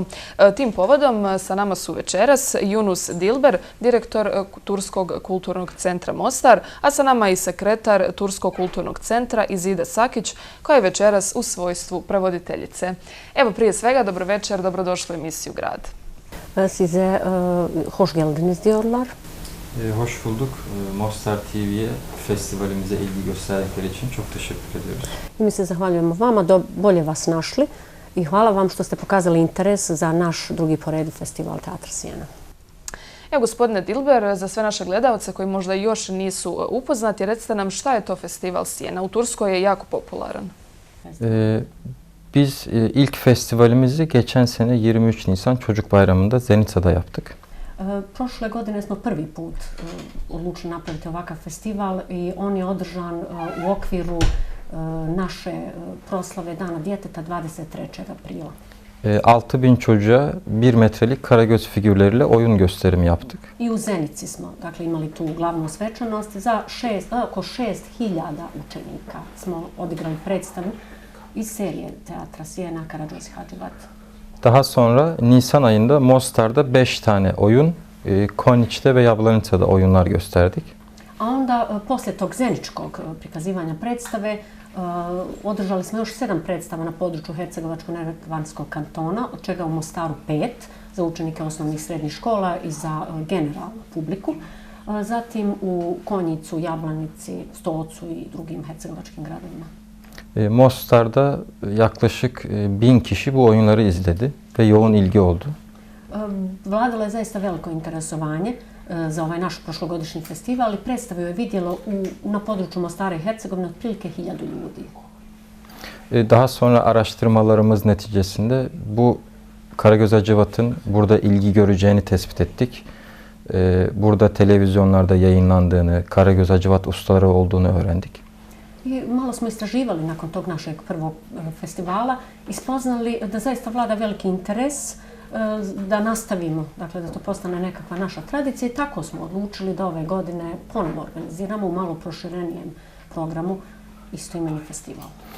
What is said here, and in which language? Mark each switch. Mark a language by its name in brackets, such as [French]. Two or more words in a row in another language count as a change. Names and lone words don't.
[Bosnian] Tim povodom sa nama su večeras Yunus Dilber, direktor Turskog kulturnog centra Mostar, a sa nama i sekretar Turskog kulturnog centra Izide Sakić, koja je večeras u svojstvu prevoditeljice. Evo, prije svega, dobro večer, dobrodošli u emisiju Grad. [Turkish] Size hoş geldiniz diyorlar. Hoş bulduk. Mostar TV'ye festivalimize ilgi gösterdikleri için çok teşekkür ediyoruz. [Bosnian] Mi se zahvaljujemo vama, bolje vas našli i hvala vam što ste pokazali interes za naš drugi po redu festival Teatr Sjena. Evo, gospodine Dilber, za sve naše gledalce koji možda još nisu upoznati, recite nam šta je to festival Sjena. U Turskoj je jako popularan. [Turkish] Biz ilk festivalimizi geçen sene 23 Nisan Çocuk Bayramı'nda Zenica'da yaptık. [Bosnian] Prošle godine smo prvi put odlučili napraviti ovakav festival i on je održan u okviru naše proslave Dana djeteta 23. aprila. [Turkish] 6000 çocuğa 1 metrelik Karagöz figürleriyle oyun gösterimi yaptık. [Bosnian] I u Zenici smo imali tu glavnu svečanost. Za oko 6000 učenika smo odigrali predstavu iz serije Teatra Sjena, Karađoz i Hadživat. [Turkish] Daha sonra Nisan ayında Mostar'da 5 tane oyun, Konjić'te ve Jablanica'da oyunlar gösterdik. [Bosnian] A onda, poslije tog zeničkog prikazivanja predstave, održali smo još 7 predstava na području Hercegovačko-neretvanskog kantona, od čega u Mostaru 5 za učenike osnovnih i srednjih škola i za generalnu publiku. Zatim u Konjicu, Jablanici, Stocu i drugim hercegovačkim gradovima. [Turkish] Mostar'da yaklaşık 1000 kişi bu oyunları izledi ve yoğun ilgi oldu. [Bosnian] Vladalo je zaista veliko interesovanje za ovaj naš prošlogodišnji festival i predstavu je vidjelo na području Mostara i Hercegovine otprilike 1000 ljudi. [Turkish] Daha sonra araştırmalarımız neticesinde bu Karagöz Hacivat'ın burada ilgi göreceğini tespit ettik. Burada televizyonlarda yayınlandığını, Karagöz Hacivat ustaları olduğunu öğrendik. [Bosnian] I malo smo istraživali nakon tog našeg prvog festivala i spoznali da zaista vlada veliki interes da nastavimo, dakle da to postane nekakva naša tradicija i tako smo odlučili da ove godine ponovo organiziramo u malo proširenijem programu istoimeni festival.